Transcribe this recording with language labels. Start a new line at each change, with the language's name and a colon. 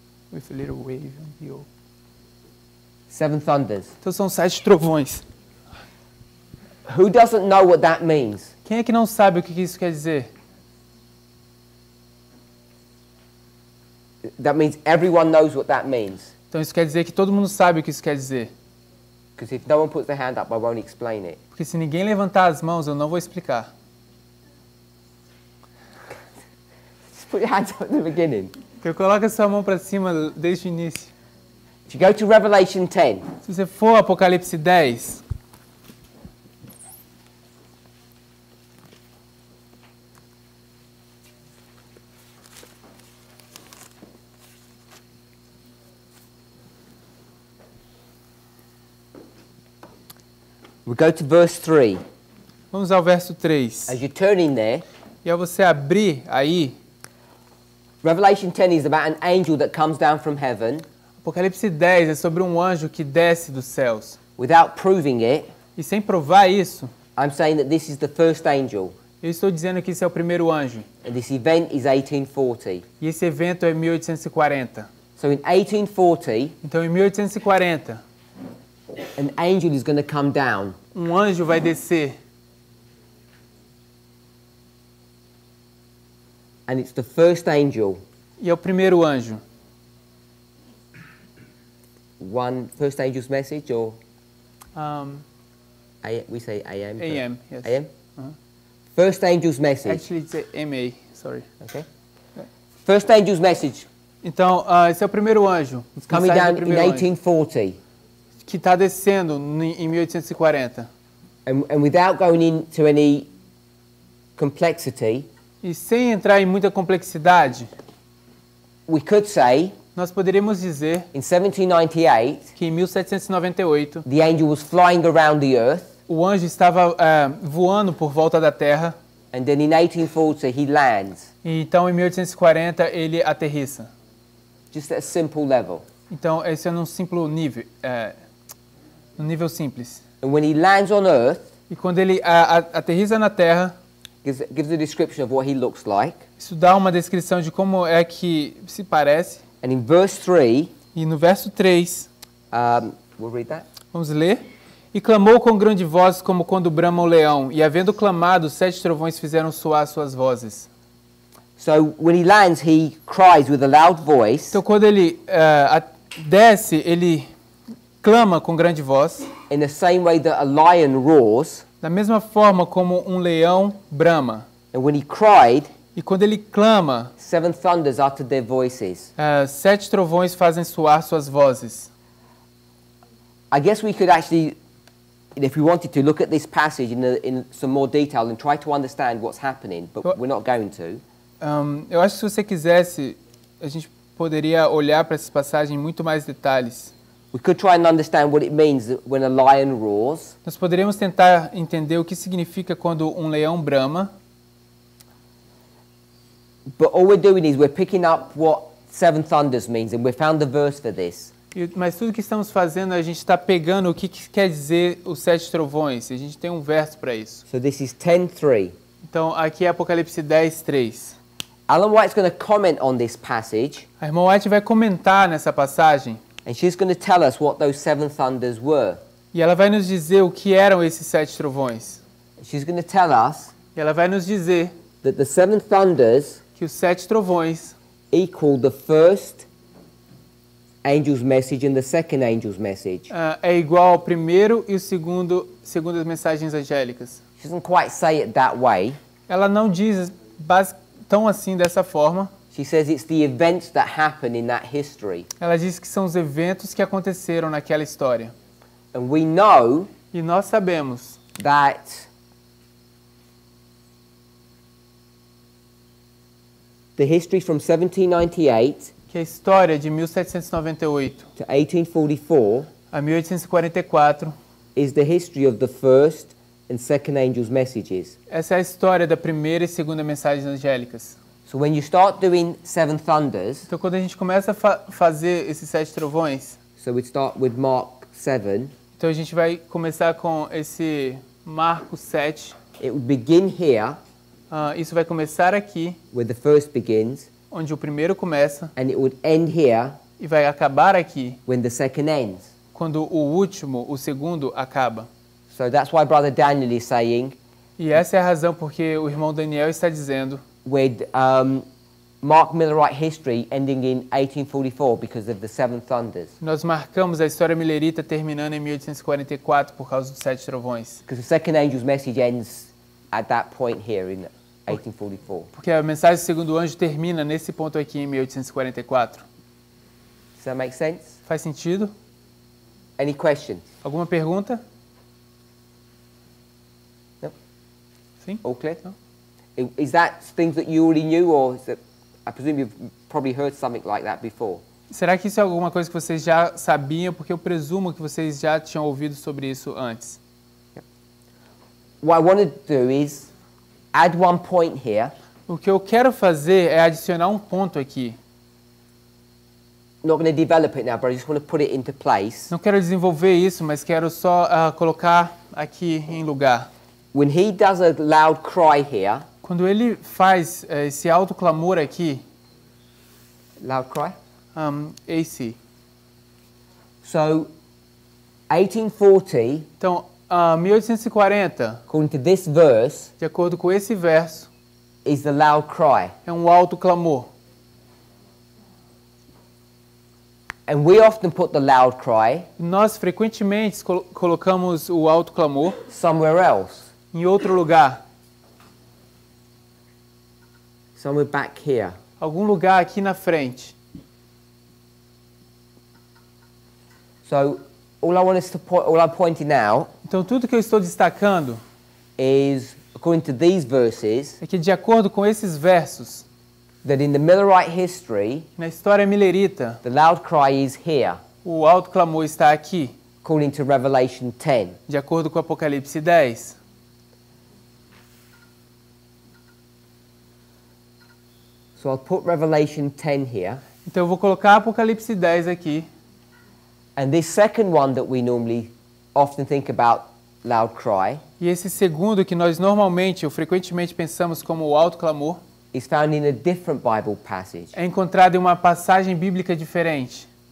English: With a little wave on the O. 7 thunders.
Portuguese: Então, são 7 trovões.
English: Who doesn't know what that means?
Portuguese: Quem é que não sabe o que isso quer dizer?
English: That means everyone knows what that means.
Portuguese: Então isso quer dizer que todo mundo sabe o que isso quer dizer.
English: Because if no one puts their hand up, I won't explain it.
Portuguese: Porque se ninguém levantar as mãos, eu não vou explicar.
English: Just put your hands up at the beginning.
Portuguese: Então coloca a sua mão para cima desde o início.
English: If you go to Revelation 10.
Portuguese: Se você for Apocalipse 10.
English: We go to verse 3.
Portuguese: Vamos ao verso 3.
English: As you're turning there,
Portuguese: e ao você abrir aí,
English: Revelation 10 is about an angel that comes down from heaven.
Portuguese: Apocalipse 10 é sobre um anjo que desce dos céus.
English: Without proving it,
Portuguese: e sem provar isso,
English: I'm saying that this is the first angel.
Portuguese: Eu estou dizendo que esse é o primeiro anjo.
English: And this event is 1840.
Portuguese: E esse evento é 1840.
English: So in 1840,
Portuguese: então em 1840,
English: an angel is going to come down.
Portuguese: Um anjo vai descer.
English: And it's the first angel.
Portuguese: E é o primeiro anjo.
English: one first angel's message, or we say AM? AM, yes. AM? First angel's message. Actually, it's MA, sorry. Okay. First angel's message.
Portuguese: Então, esse é o primeiro anjo.
English: Coming down in 1840.
Portuguese: Que está descendo em 1840.
English: And without going into any complexity,
Portuguese: e sem entrar em muita complexidade,
English: we could say,
Portuguese: nós poderíamos dizer,
English: in 1798,
Portuguese: que em 1798,
English: the angel was flying around the earth.
Portuguese: O anjo estava voando por volta da Terra.
English: And then in 1840 he lands.
Portuguese: E então em 1840 ele aterrissa.
English: Just at a simple level.
Portuguese: Então esse é num simples nível, num nível simples.
English: And when he lands on earth,
Portuguese: e quando ele aterrissa na Terra,
English: gives a description of what he looks like.
Portuguese: Isso dá uma descrição de como é que se parece.
English: And in verse 3,
Portuguese: e no verso 3,
English: we'll read that.
Portuguese: Vamos ler. E clamou com grande voz como quando brama o leão, e havendo clamado, 7 trovões fizeram soar suas vozes.
English: So when he lands, he cries with a loud voice.
Portuguese: Então quando ele desce, ele clama com grande voz.
English: In the same way that a lion roars.
Portuguese: Da mesma forma como um leão brama.
English: And when he cried,
Portuguese: e quando ele clama,
English: 7 thunders uttered their voices.
Portuguese: 7 trovões fazem soar suas vozes.
English: I guess we could actually, if we wanted to, look at this passage in some more detail and try to understand what's happening, but we're not going to.
Portuguese: Eu acho que se você quisesse, a gente poderia olhar para essa passagem em muito mais detalhes.
English: We could try and understand what it means when a lion roars.
Portuguese: Nós poderíamos tentar entender o que significa quando um leão brama.
English: But all we're doing is we're picking up what 7 thunders means, and we found the verse for this.
Portuguese: Mas tudo que estamos fazendo, a gente está pegando o que quer dizer os 7 trovões. A gente tem um verso para isso.
English: So this is 10:3.
Portuguese: Então aqui é Apocalipse 10:3.
English: Ellen White's going to comment on this passage.
Portuguese: A irmã White vai comentar nessa passagem.
English: And she's going to tell us what those 7 thunders were.
Portuguese: E ela vai nos dizer o que eram esses 7 trovões.
English: She's going to tell us.
Portuguese: E ela vai nos dizer
English: that the 7 thunders
Portuguese: que os 7 trovões
English: equal the first angel's message and the second angel's message.
Portuguese: É igual ao primeiro e o segundo as mensagens angélicas.
English: She doesn't quite say it that way.
Portuguese: Ela não diz tão assim dessa forma.
English: She says it's the events that happen in that history.
Portuguese: Ela diz que são os eventos que aconteceram naquela história.
English: And we know
Portuguese: e nós sabemos
English: that the history from 1798
Portuguese: que a história de 1798
English: to 1844
Portuguese: a 1844
English: is the history of the first and second angel's messages.
Portuguese: Essa é a história da primeira e segunda mensagens angélicas.
English: So when you start doing 7 thunders,
Portuguese: então quando a gente começa a fazer esses 7 trovões,
English: so we start with Mark 7.
Portuguese: Então a gente vai começar com esse Marcos 7.
English: It would begin here.
Portuguese: Isso vai começar aqui,
English: where the first begins,
Portuguese: onde o primeiro começa,
English: and it would end here,
Portuguese: e vai acabar aqui,
English: when the second ends.
Portuguese: Quando o último, o segundo, acaba.
English: So that's why Brother Daniel is saying.
Portuguese: E essa é a razão porque o irmão Daniel está dizendo.
English: With Mark Millerite history ending in 1844 because of the 7 thunders.
Portuguese: Nós marcamos a história milerita terminando em 1844 por causa dos 7 trovões.
English: Because the second angel's message ends at that point here in 1844.
Portuguese: Porque a mensagem do segundo anjo termina nesse ponto aqui em 1844.
English: Does that make sense?
Portuguese: Faz sentido?
English: Any questions?
Portuguese: Alguma pergunta?
English: No.
Portuguese: Sim?
English: All clear?
Portuguese: Não.
English: Is that things that you already knew, or is it, I presume you've probably heard something like that before?
Portuguese: Será que isso é alguma coisa que vocês já sabiam? Porque eu presumo que vocês já tinham ouvido sobre isso antes.
English: What I want to do is add one point here.
Portuguese: O que eu quero fazer é adicionar um ponto aqui.
English: Not going to develop it now, but I just want to put it into place.
Portuguese: Não quero desenvolver isso, mas quero só colocar aqui em lugar.
English: When he does a loud cry here.
Portuguese: Quando ele faz esse alto clamor aqui.
English: Loud cry?
Portuguese: AC.
English: So, 1840.
Portuguese: Então, 1840.
English: According to this verse.
Portuguese: De acordo com esse verso.
English: Is the loud cry.
Portuguese: É um alto clamor.
English: And we often put the loud cry
Portuguese: Nós frequentemente colocamos o alto clamor
English: somewhere else,
Portuguese: em outro lugar,
English: somewhere back here.
Portuguese: algum lugar aqui na frente.
English: So all I'm pointing out
Portuguese: Então tudo que eu estou destacando
English: is, according to these verses,
Portuguese: é que de acordo com esses versos,
English: that in the Millerite history,
Portuguese: na história milerita,
English: the loud cry is here,
Portuguese: o alto clamor está aqui,
English: according to Revelation 10.
Portuguese: de acordo com Apocalipse 10.
English: So I'll put Revelation 10 here.
Portuguese: Então eu vou colocar Apocalipse 10 aqui.
English: And this second one that we normally often think about, loud cry,
Portuguese: E esse segundo que nós normalmente ou frequentemente pensamos como o alto clamor,
English: is found in a different Bible passage.
Portuguese: é encontrado em uma passagem bíblica diferente.